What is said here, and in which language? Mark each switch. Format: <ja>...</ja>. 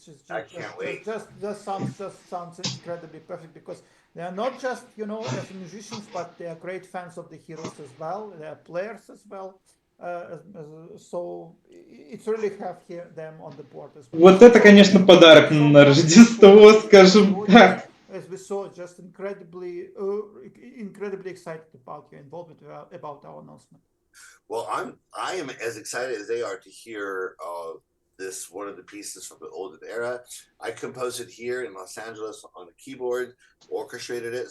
<en>I can't wait. Just sounds incredibly perfect because they are not just, as musicians, but they are great fans of the heroes as well. They are players as well. So it's really have here them on the board as well.</en> <ru>Вот это, конечно, подарок на Рождество, скажем так.</ru> <en>As we saw, just incredibly excited about your involvement about our announcement. Well, I am as excited as they are to hear this one of the pieces from the Olden Era. I composed it here in Los Angeles on the keyboard, orchestrated it.</en>